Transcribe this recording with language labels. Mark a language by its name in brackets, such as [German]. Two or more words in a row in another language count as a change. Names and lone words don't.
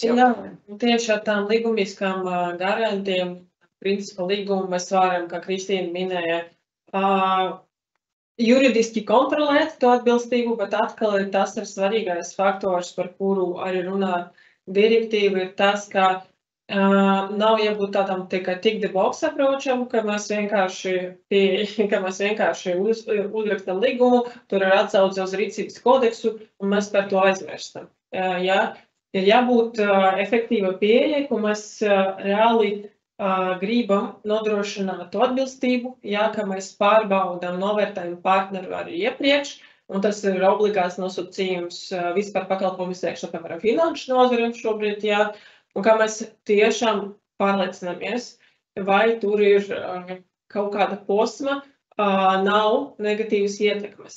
[Latvian] Jā, tieši ar tām līgumiskām garantiem, principa līgumu mēs varam, kā Kristīna minēja, juridiski kontrolēt to atbilstību, bet atkal ir tas svarīgais faktors, par kuru arī runā direktīva, ir tas, ka nav jābūt tādam tikai [English] tick the box [Latvian] approacham, ka mēs vienkārši uzrakstam līgumu, tur ir atsauce uz rīcības kodeksu, un mēs par to aizmirstam. Ir jābūt efektīva pieeja, ko mēs reāli gribam nodrošināt to atbilstību, ka mēs pārbaudām, novērtējam partneru arī iepriekš, un tas ir obligāts nosacījums vispār pakalpojumu sniegšanai, piemēram, finanšu nozarēm šobrīd, un kā mēs tiešām pārliecināmies, vai tur ir kaut kāda posma, nav negatīvas ietekmes.